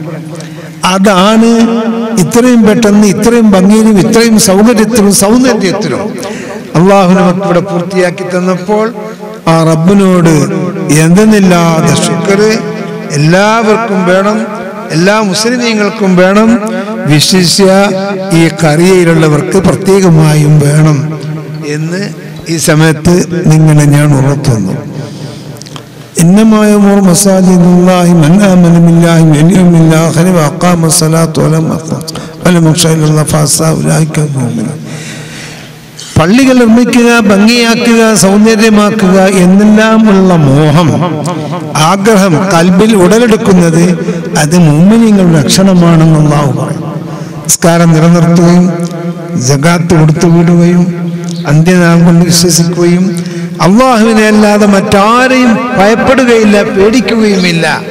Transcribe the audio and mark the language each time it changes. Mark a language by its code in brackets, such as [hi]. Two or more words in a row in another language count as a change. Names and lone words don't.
[ml] അതാണ് ഇത്രയും പെട്ടെന്ന് ഇത്രയും ഭംഗിയിലും ഇത്രയും സൗന്ദര്യത്തിലും അള്ളാഹു നമുക്ക് ഇവിടെ പൂർത്തിയാക്കി തന്നപ്പോൾ ആ റബ്ബിനോട് എന്തെന്നില്ലാതെ ശുക്ർ എല്ലാവർക്കും വേണം, എല്ലാ മുസ്ലിമീങ്ങൾക്കും വേണം, വിശിഷ്യ ഈ ഖറിയയിലുള്ളവർക്ക് പ്രത്യേകമായും വേണം എന്ന് ഈ സമയത്ത് നിങ്ങളെ ഞാൻ ഉണർത്തുന്നു. [ar] إنما يأمر مساجد الله من آمن بالله واليوم الآخر وأقام الصلاة ولم يخش إلا الله فعسى أولئك المؤمنون. [ml] പള്ളികൾ നിർമ്മിക്കുക, ഭംഗിയാക്കുക, സൗന്ദര്യമാക്കുക എന്നെല്ലാമുള്ള മോഹം, ആഗ്രഹം കൽബിൽ ഉടലെടുക്കുന്നത് അത് മുഅ്മിനീങ്ങളുടെ ലക്ഷണമാണെന്ന് അല്ലാഹു പറയും. നിസ്കാരം നിലനിർത്തുകയും സകാത്ത് കൊടുത്തു വിടുകയും അന്ത്യനാൾ കൊണ്ട് വിശ്വസിക്കുകയും അള്ളാഹുവിനെ അല്ലാതെ മറ്റാരെയും ഭയപ്പെടുകയില്ല, പേടിക്കുകയുമില്ല.